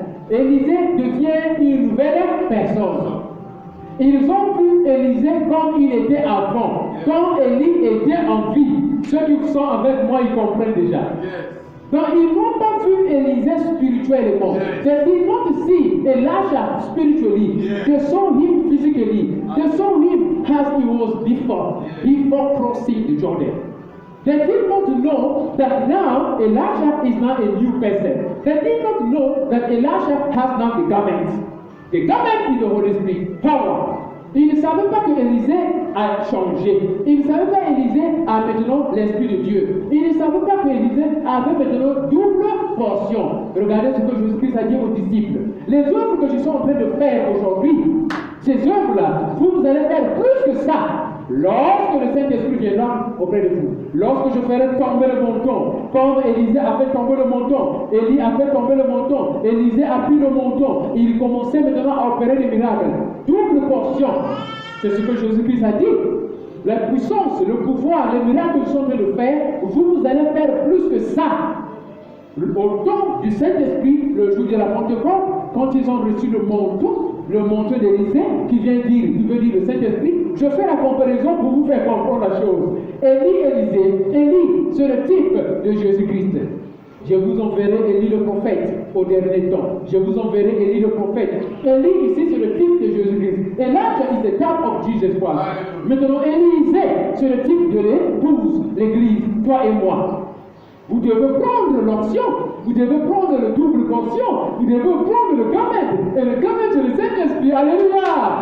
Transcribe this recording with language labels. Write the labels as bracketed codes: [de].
[fr] Élisée devient une nouvelle personne. Ils ont vu Élisée comme il était avant, quand Élie était en vie. Ceux qui sont avec moi, ils comprennent déjà. Donc, ils n'ont pas vu Élisée spirituellement. [en] They did not see Elijah spiritually. They saw him physically. They saw him as he was before crossing the Jordan. They did not know that now Elijah is now a new person. They did not know that Elijah has now the garment. The garment is the Holy Spirit, power. [fr] Ils ne savaient pas que Élisée a changé. Ils ne savaient pas qu'Élisée a maintenant l'Esprit de Dieu. Ils ne savaient pas qu'Élisée avait maintenant double portion. Regardez ce que Jésus-Christ a dit aux disciples. Les œuvres que je suis en train de faire aujourd'hui, ces œuvres-là, vous allez faire plus que ça. Lorsque le Saint-Esprit viendra auprès de vous, lorsque je ferai tomber le monton, comme Élisée a fait tomber le monton, Élie a fait tomber le monton, Élisée a pris le monton, il commençait maintenant à opérer des miracles. Double portion, c'est ce que Jésus-Christ a dit. La puissance, le pouvoir, les miracles que sont en train de faire, vous allez faire plus que ça. Au temps du Saint-Esprit, le jour de la Pentecôte, quand ils ont reçu le manteau d'Élisée, qui veut dire le Saint-Esprit, je fais la comparaison pour vous faire comprendre la chose. Élie, c'est le type de Jésus-Christ. Je vous enverrai Élie le prophète au dernier temps. Je vous enverrai Élie le prophète. Élie ici, c'est le type de Jésus-Christ. [en] Elijah is the type of Jesus Christ. [fr] Maintenant, Élisée, c'est le type de l'épouse, l'Église, toi et moi. Vous devez prendre l'option, vous devez prendre le double portion, vous devez prendre le garment. Et le garment, c'est le Saint-Esprit. Alléluia!